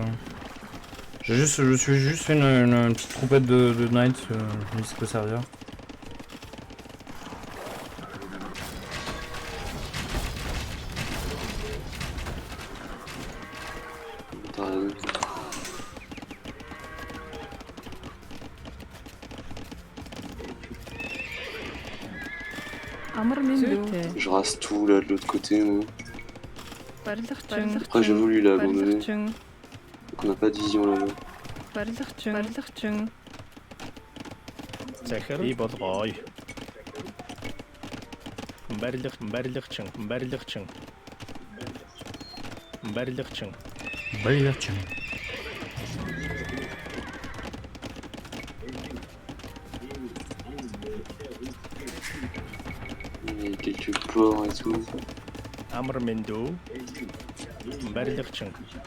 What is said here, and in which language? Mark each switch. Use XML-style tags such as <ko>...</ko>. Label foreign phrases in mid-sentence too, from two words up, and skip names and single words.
<fr>Je suis juste fait une petite troupette de Knight, je me dis ça peut servir. T'as raison.</fr> <mn>амар минь зүйтэй</mn> <fr>Je rase tout là de l'autre côté, moi.</fr> <mn>барилгачин</mn> <fr>Après, j'avoue, lui, il a abandonné.</fr> <mn>барилгачин</mn> <fr>Donc, on n'a pas de vision là-bas.</fr> <mn>барилгачин захир би болгоё. барилгачин барилгачин барилгачин</mn> <ru>Блядь.</ru> <fr>Il y a quelques ports et tout.</fr> <mn>амар минь дүү. барилгачин</mn>